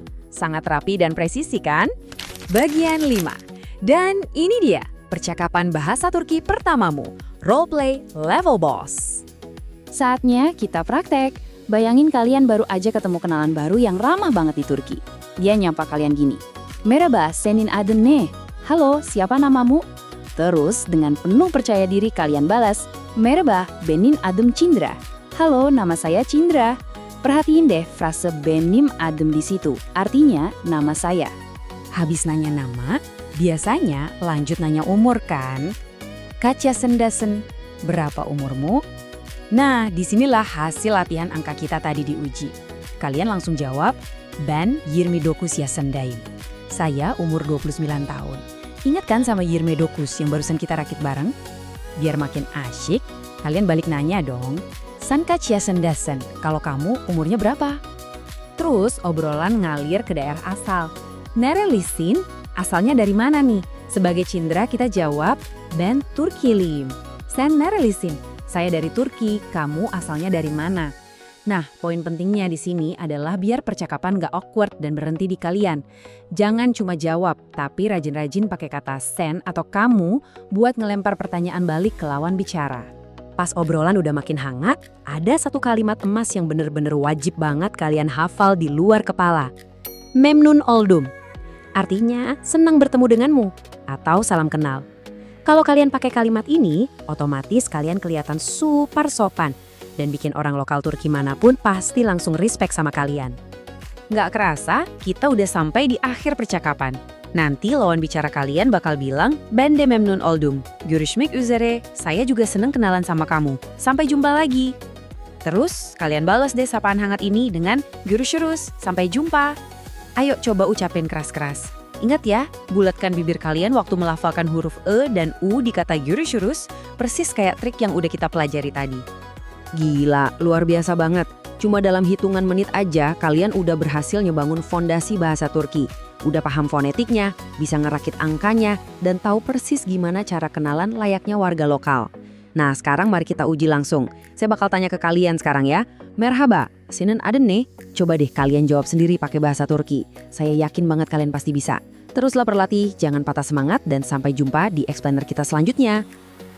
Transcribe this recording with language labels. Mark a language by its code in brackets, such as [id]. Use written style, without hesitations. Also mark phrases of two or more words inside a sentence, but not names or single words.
[id] Sangat rapi dan presisi kan? Bagian 5. Dan ini dia, percakapan bahasa Turki pertamamu. [en] Roleplay Level Boss. [id] Saatnya kita praktek. Bayangin kalian baru aja ketemu kenalan baru yang ramah banget di Turki. Dia nyapa kalian gini. [tr] Merhaba, senin adın ne? [id] Halo, siapa namamu? Terus dengan penuh percaya diri kalian balas, [tr] Merhaba, benim adım Cindra. [id] Halo, nama saya Cindra. Perhatiin deh frase [tr] benim adım [id] di situ. Artinya nama saya. Habis nanya nama, biasanya lanjut nanya umur kan? [tr] Kaç yaşındasın? [id] Berapa umurmu? Nah, disinilah hasil latihan angka kita tadi diuji. Kalian langsung jawab, [tr] ben 29 yaşındayım. [id] Saya umur 29 tahun. Ingat kan sama 29 yang barusan kita rakit bareng? Biar makin asyik, kalian balik nanya dong. [tr] Sen kaç yaşındasın? [id] Kalau kamu umurnya berapa? Terus obrolan ngalir ke daerah asal. Nerelisin? Asalnya dari mana nih? Sebagai Cindra kita jawab, [tr] ben Turkiliyim. Sen nerelisin? [id] Saya dari Turki, kamu asalnya dari mana? Nah, poin pentingnya di sini adalah biar percakapan gak awkward dan berhenti di kalian. Jangan cuma jawab, tapi rajin-rajin pakai kata sen atau kamu buat ngelempar pertanyaan balik ke lawan bicara. Pas obrolan udah makin hangat, ada satu kalimat emas yang bener-bener wajib banget kalian hafal di luar kepala. [tr] Memnun oldum. [id] Artinya, senang bertemu denganmu atau salam kenal. Kalau kalian pakai kalimat ini, otomatis kalian kelihatan super sopan dan bikin orang lokal Turki manapun pasti langsung respect sama kalian. Nggak kerasa, kita udah sampai di akhir percakapan. Nanti lawan bicara kalian bakal bilang, [tr] ben de memnun oldum. Görüşmek üzere, [id] saya juga seneng kenalan sama kamu. Sampai jumpa lagi. Terus, kalian balas deh sapaan hangat ini dengan görüşürüz, sampai jumpa. Ayo coba ucapin keras-keras. Ingat ya, bulatkan bibir kalian waktu melafalkan huruf E dan U di kata görüşürüz, persis kayak trik yang udah kita pelajari tadi. Gila, luar biasa banget. Cuma dalam hitungan menit aja, kalian udah berhasil ngebangun fondasi bahasa Turki. Udah paham fonetiknya, bisa ngerakit angkanya, dan tahu persis gimana cara kenalan layaknya warga lokal. Nah, sekarang mari kita uji langsung. Saya bakal tanya ke kalian sekarang ya. Merhaba, senin adın ne? Coba deh kalian jawab sendiri pakai bahasa Turki. Saya yakin banget kalian pasti bisa. Teruslah berlatih, jangan patah semangat, dan sampai jumpa di explainer kita selanjutnya.